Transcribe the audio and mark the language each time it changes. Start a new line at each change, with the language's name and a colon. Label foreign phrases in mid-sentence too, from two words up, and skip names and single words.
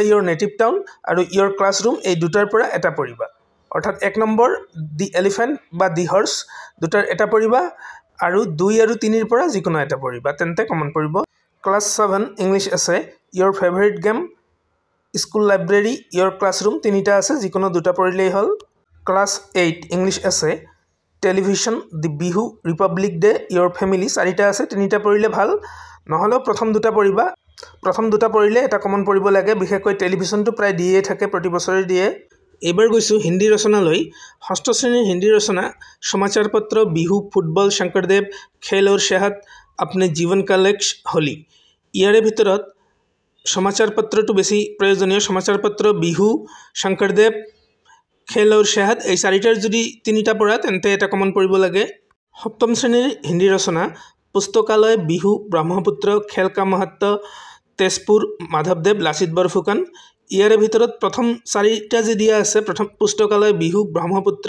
English: your native town
Assamese: আৰু
English: your classroom
Assamese: এই দুটাৰ পৰা এটা পঢ়িবা অৰ্থাৎ 1 নম্বৰ
English: the elephant
Assamese: বা
English: the horse
Assamese: দুটাৰ এটা পঢ়িবা আৰু 2 আৰু 3 ৰ পৰা যিকোনো এটা পঢ়িবা তেন্তে কমন পৰিব
English: class 7 English
Assamese: আছে
English: your favourite game school library your classroom
Assamese: তিনিটা আছে যিকোনো দুটা পঢ়িলেই হ'ল
English: class 8 English
Assamese: আছে
English: television the Bihu Republic Day your family
Assamese: চাৰিটা আছে তিনিটা পঢ়িলে ভাল নহলেও প্ৰথম দুটা পঢ়িলে এটা কমন পৰিব লাগে বিশেষকৈ টেলিভিশনটো প্ৰায় দিয়ে থাকে প্ৰতি বছৰে দিয়ে এবাৰ গৈছো হিন্দী ৰচনালৈ ষষ্ঠ শ্ৰেণীৰ হিন্দী ৰচনা সমাচাৰ পত্ৰ বিহু ফুটবল শংকৰদেৱ
Hindi: खेल और सेहत अपने जीवन का लक्ष्य
Assamese: होली ইয়াৰে ভিতৰত সমাচাৰ পত্ৰটো বেছি প্ৰয়োজনীয় সমাচাৰ পত্ৰ বিহু শংকৰদেৱ
Hindi: खेल और सेहत
Assamese: এই চাৰিটাৰ যদি তিনিটা পঢ়া তেন্তে এটা কমন পৰিব লাগে সপ্তম শ্ৰেণীৰ হিন্দী ৰচনা পুস্তকালয় বিহু ব্ৰহ্মপুত্ৰ
Hindi: खेल का महत्व
Assamese: তেজপুৰ মাধৱদেৱ লাচিত বৰফুকন ইয়াৰে ভিতৰত প্ৰথম চাৰিটা যে দিয়া আছে প্ৰথম পুস্তকালয় বিহু ব্ৰহ্মপুত্ৰ